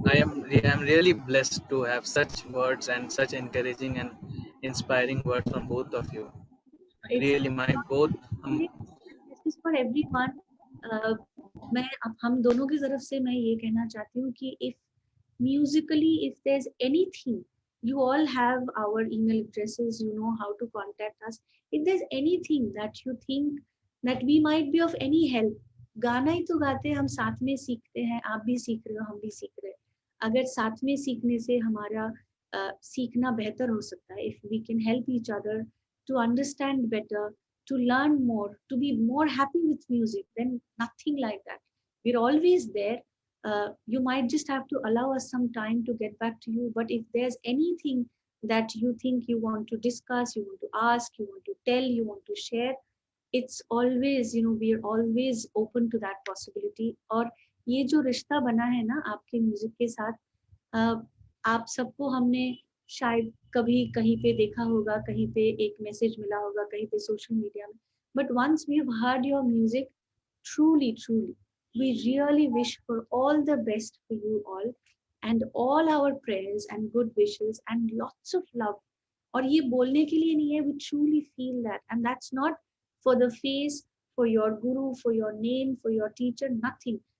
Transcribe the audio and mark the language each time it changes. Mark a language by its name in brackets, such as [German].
[English] I am really blessed to have such words and such encouraging and inspiring words from both of you. Really, my both. This is for everyone. [Hindi] मैं अब हम दोनों की तरफ से मैं ये कहना चाहती हूँ कि [English] if musically, if there's anything, you all have our email addresses, you know how to contact us. If there's anything that you think that we might be of any help, [Hindi] गाना ही तो गाते हैं, हम साथ में सीखते हैं, आप भी सीख रहे हो, हम भी सीख रहे हैं. अगर साथ में सीखने से हमारा सीखना बेहतर हो सकता है, [English] if we can help each other to understand better, to learn more, to be more happy with music, then nothing like that. We're always there. You might just have to allow us some time to get back to you. But if there's anything that you think you want to discuss, you want to ask, you want to tell, you want to share, it's always, you know, we're always open to that possibility. [Hindi] और ये जो रिश्ता बना है ना आपके music के साथ, आप सबको हमने शायद कभी कहीं पे देखा होगा, कहीं पे एक मैसेज मिला होगा, कहीं पे सोशल मीडिया में. [English] But once we've heard your music, truly, we really wish for all the best for you all, and all our prayers and good wishes and lots of love [Hindi] और ये बोलने के लिए नहीं है, [English] we truly feel that, and that's not for the face, for your guru, for your name, for your teacher, nothing.